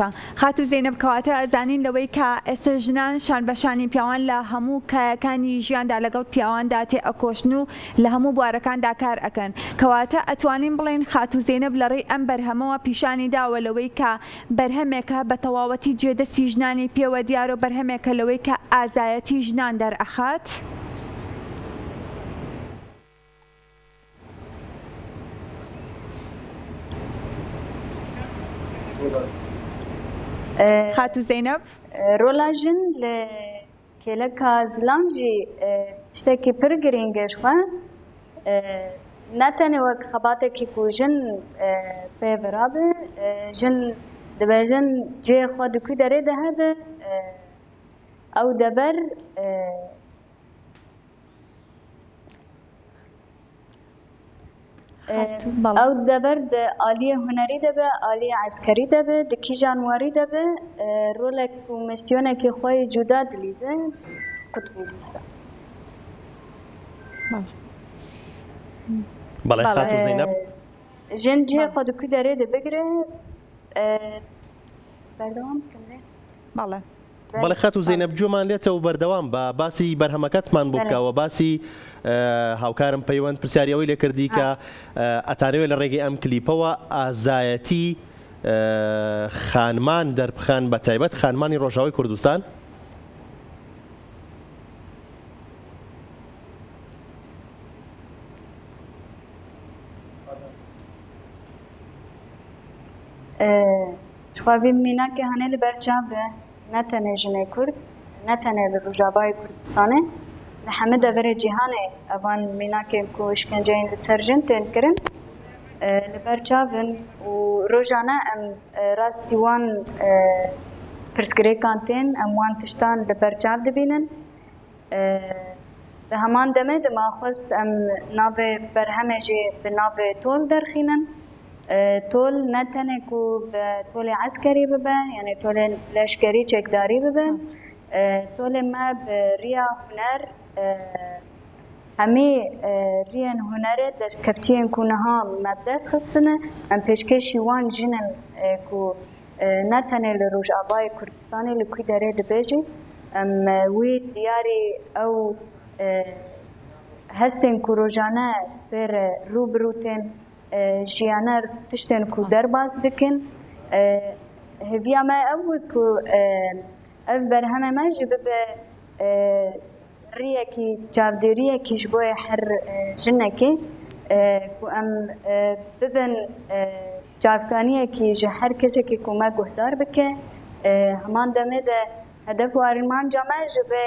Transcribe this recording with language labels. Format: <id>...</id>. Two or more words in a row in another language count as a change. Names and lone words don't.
<ckb>خاتو زەینەب کەواتە ئەزانین لەوەی کە ئێستا ژنان شان بەشانی پیاوان لە هەموو کایەکانی ژیاندا لەگەڵ پیاواندا تێ ئەکۆشن و لە هەموو بوارەکاندا کار ئەکەن، کەواتە ئەتوانین بڵێن خاتو زەینەب لەڕێی ئەم بەرهەمەوە پیشانی داوە لەوەی کە بەرهەمێکە بە تەواوەتی جێدەستی ژنانی پێوە دیارە و بەرهەمێکە لەوەی کە ئازایەتی ژنان دەرئەخات. خاتو زەینەب</ckb> <ku>ڕۆلا ژن لە کێلەکە زلام jî tiştekî pir girîng e ji xwe netene wek xebatekî ku jin pê birabe jin dibêjin ciyê xwe di ku derê de hebe ew deber ew deber di aliyê hunerî de be aliyê eskerî de be di kîjan warî de be rolek û misyonekê xwe yê cuda dilîze qutbî dîsa.</ku> <ckb>بەڵێ خاتو زەینەب</ckb> <ku>jin cihê xwe di ku derê de bigire berdewam bikim lê.</ku> <ckb>باڵێ بەڵێ خاتو زەینەب گوێمان لێتەوە بەردەوام بە باسی بەرهەمەکەتمان بۆ بکەوە باسی هاوکارم پەیوەند پرسیاریەوەی لێکردی کە ئەتانەوێت لە ڕێگەی ئەم کلیپەوە ئازایەتی خانمان دەربخان بە تایبەت خانمانی ڕۆژاوای کوردستان.</ckb> <ku>Şxwavî mînakê hene li ber çav be netene jinê Kurd netene li Rojavayê Kurdistanê li hemû deverê cîhanê evan mînakên ku işkenceyên li ser jin tên kirin li ber çav in û rojane em rastî wan pirsgirêkan tên em wan tiştan li ber çav dibînin. Di heman demê de maxwest em navê berhemê jî bi navê tol derxînin. تۆل نەتەنێک و بە تۆلێ عەسکەری ببە یعنی تۆلێ لەشکەری چێکداری ببە تۆلێ مە بە ڕیا هونەر هەمێ ریان هونەرێ دەستکەفتیên ku niha me dest xistine em pêşkêşî wan jinên ku netene li Rojavayê Kurdistanê li ku derê dibêjî em wî diyarî ew hestên ku rojane pêr rûbirû tên jiyaner tiştên ku derbas dikin hêviya me ew ku ev berheme me jî bibe riyekî çavdêriyekî ji bo her jinekê ku em bibin çavkaniyekî ji her kesekî ku me guhdar bike heman demê de hedef û armanca me ji</ku>